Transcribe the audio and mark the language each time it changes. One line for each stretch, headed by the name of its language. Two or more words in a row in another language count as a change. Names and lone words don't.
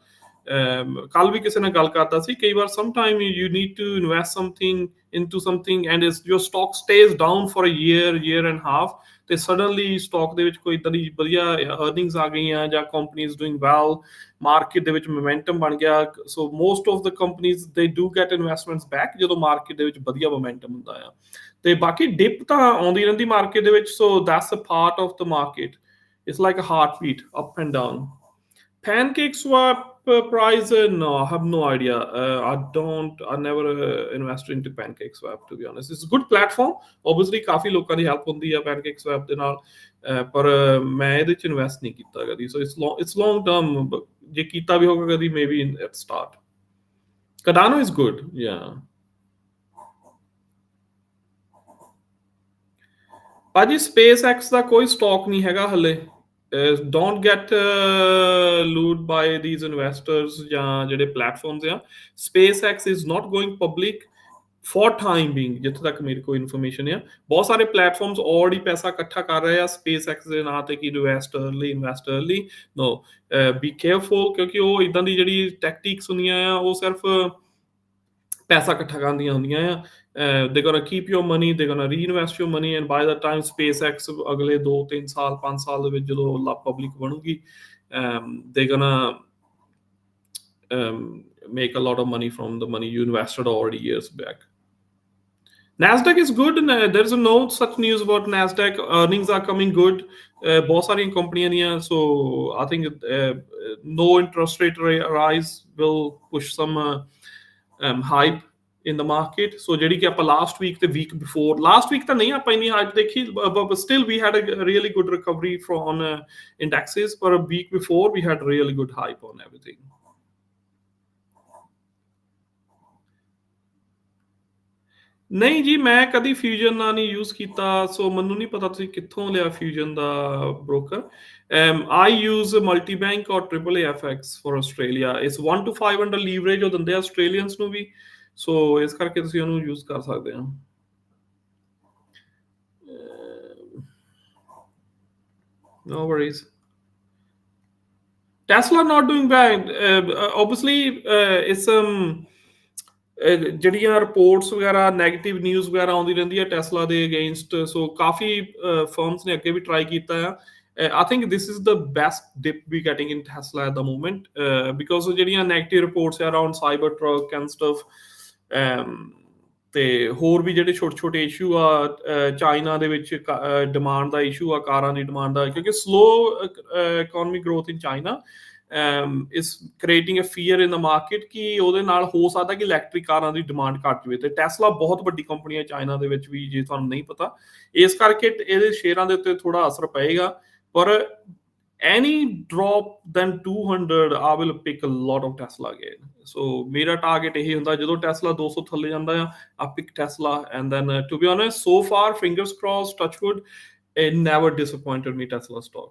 Punjabi: ਕੱਲ ਵੀ ਕਿਸੇ ਨਾਲ ਗੱਲ ਕਰਦਾ ਸੀ, ਕਈ ਵਾਰ
English: sometime you need to invest something into something and your stock stays down for a year and half,
Punjabi: ਤੇ
English: suddenly stock
Punjabi: ਦੇ ਵਿੱਚ ਕੋਈ ਇੱਦਾਂ ਦੀ ਵਧੀਆ ਅਰਨਿੰਗਸ ਆ ਗਈਆਂ, ਜਾਂ
English: companies doing well,
Punjabi: ਮਾਰਕੀਟ ਦੇ ਵਿੱਚ ਮੋਮੈਂਟਮ ਬਣ ਗਿਆ।
English: so most of the companies they do get investments back
Punjabi: ਜਦੋਂ ਮਾਰਕੀਟ ਦੇ ਵਿੱਚ ਵਧੀਆ ਮੋਮੈਂਟਮ ਹੁੰਦਾ ਆ। ਤੇ ਬਾਕੀ ਡਿਪ ਤਾਂ ਆਉਂਦੀ ਰਹਿੰਦੀ ਮਾਰਕੀਟ ਦੇ ਵਿੱਚ,
English: so that's a part of the market. it's like a heart beat, up and down. PancakeSwap price, no, I have no idea. I never invested into PancakeSwap, to be honest. It's a good platform. Obviously
Punjabi: ਕਾਫੀ ਲੋਕਾਂ ਦੀ ਹੈਲਪ ਹੁੰਦੀ ਆ PancakeSwap ਦੇ ਨਾਲ, ਪਰ ਮੈਂ ਇਹਦੇ ਚ ਇਨਵੈਸਟ ਨਹੀਂ ਕੀਤਾ ਕਦੀ।
English: ਸੋ it's long term,
Punjabi: ਜੇ ਕੀਤਾ ਵੀ ਹੋਗਾ ਕਦੀ,
English: maybe at start. Cardano is good, yeah.
Punjabi: ਭਾਜੀ SpaceX ਦਾ ਕੋਈ ਸਟਾਕ ਨਹੀਂ ਹੈਗਾ ਹਲੇ।
English: Don't get lured by these investors
Punjabi: ਜਾਂ ਜਿਹੜੇ ਪਲੇਟਫਾਰਮਸ ਆ।
English: SpaceX is not going public for time being,
Punjabi: ਜਿੱਥੇ ਤੱਕ ਮੇਰੀ ਕੋਈ ਇਨਫੋਰਮੇਸ਼ਨ ਆ। ਬਹੁਤ ਸਾਰੇ ਪਲੇਟਫਾਰਮਸ ਆਲਰੇਡੀ ਪੈਸਾ ਇਕੱਠਾ ਕਰ ਰਹੇ ਆ SpaceX ਦੇ ਨਾਂ ਤੇ, ਕਿ
English: invest early. no, be careful,
Punjabi: ਕਿਉਂਕਿ ਉਹ ਇਦਾਂ ਦੀ ਜਿਹੜੀ ਟੈਕਟਿਕਸ ਹੁੰਦੀਆਂ ਆ, ਉਹ ਸਿਰਫ ਪੈਸਾ ਇਕੱਠਾ ਕਰਨ ਦੀਆਂ ਹੁੰਦੀਆਂ ਆ।
English: they're gonna keep your money, they're gonna reinvest your money, and by the time SpaceX
Punjabi: ਅਗਲੇ 2-3 ਸਾਲ 5 ਸਾਲ ਦੇ ਵਿੱਚ ਜਦੋਂ ਪਬਲਿਕ ਬਣੂਗੀ,
English: they're gonna make a lot of money from the money you invested already years back. Nasdaq is good. There's no such news about Nasdaq. Earnings are coming good.
Punjabi: ਬਹੁਤ ਸਾਰੀਆਂ ਕੰਪਨੀਆਂ ਦੀਆਂ,
English: so I think no interest rate rise will push some hype. in the market.
Punjabi: So ਜਿਹੜੀ ਕਿ ਆਪਾਂ
English: last week
Punjabi: ਤੇ
English: week before, last week
Punjabi: ਤਾਂ ਨਹੀਂ ਆਪਾਂ ਇੰਨੀ hype ਦੇਖੀ,
English: but still we had a really good recovery from indexes, but a week before we had really good hype on everything.
Punjabi: ਨਹੀਂ ਜੀ, ਮੈਂ ਕਦੀ ਫਿਊਜ਼ਨ ਨਾਲ ਨਹੀਂ ਯੂਜ਼ ਕੀਤਾ, ਸੋ ਮੈਨੂੰ ਨਹੀਂ ਪਤਾ ਤੁਸੀਂ ਕਿੱਥੋਂ ਲਿਆ ਫਿਊਜ਼ਨ ਦਾ ਬ੍ਰੋਕਰ।
English: I use MultiBank or triple A FX for Australia.
Punjabi: ਇਸ 1 to 5
English: under leverage
Punjabi: ਉਹ ਦਿੰਦੇ ਆ ਆਸਟ੍ਰੇਲੀਅਨਸ ਨੂੰ ਵੀ, ਸੋ ਇਸ ਕਰਕੇ ਤੁਸੀਂ ਉਹਨੂੰ ਯੂਜ਼ ਕਰ ਸਕਦੇ ਹੋ।
English: No worries. Tesla not doing bad. Obviously, it's
Punjabi: ਜਿਹੜੀਆਂ ਰਿਪੋਰਟਸ ਵਗੈਰਾ
English: negative news
Punjabi: ਵਗੈਰਾ ਆਉਂਦੀ ਰਹਿੰਦੀ ਹੈ ਟੈਸਲਾ ਦੇ ਅਗੇਂਸਟ, ਸੋ ਕਾਫੀ ਫਰਮਸ ਨੇ ਅੱਗੇ ਵੀ ਟਰਾਈ ਕੀਤਾ ਆ।
English: I think this is the best dip we getting in Tesla at the moment, because
Punjabi: ਜਿਹੜੀਆਂ
English: negative reports
Punjabi: ਆ
English: around Cybertruck and stuff,
Punjabi: ਤੇ ਹੋਰ ਵੀ ਜਿਹੜੇ ਛੋਟੇ ਛੋਟੇ ਇਸ਼ੂ ਆ ਚਾਈਨਾ ਦੇ ਵਿੱਚ ਡਿਮਾਂਡ ਦਾ ਇਸ਼ੂ ਆ, ਕਾਰਾਂ ਦੀ ਡਿਮਾਂਡ ਦਾ, ਕਿਉਂਕਿ
English: slow economic growth in China is creating a fear in the market
Punjabi: ਕਿ ਉਹਦੇ ਨਾਲ ਹੋ ਸਕਦਾ ਕਿ ਇਲੈਕਟ੍ਰਿਕ ਕਾਰਾਂ ਦੀ ਡਿਮਾਂਡ ਘੱਟ ਜਾਵੇ। ਤੇ ਟੈਸਲਾ ਬਹੁਤ ਵੱਡੀ ਕੰਪਨੀ ਹੈ ਚਾਈਨਾ ਦੇ ਵਿੱਚ ਵੀ, ਜੇ ਤੁਹਾਨੂੰ ਨਹੀਂ ਪਤਾ, ਇਸ ਕਰਕੇ ਇਹਦੇ ਸ਼ੇਅਰਾਂ ਦੇ ਉੱਤੇ ਥੋੜਾ ਅਸਰ ਪਏਗਾ।
English: ਪਰ any drop than 200 I will pick a lot of Tesla again.
Punjabi: So ਮੇਰਾ ਟਾਰਗੇਟ ਇਹ ਹੁੰਦਾ ਜਦੋਂ ਟੈਸਲਾ 200 ਥੱਲੇ ਜਾਂਦਾ ਆ,
English: I pick Tesla, and then to be honest, so far fingers crossed, touch wood, it never disappointed me Tesla stock.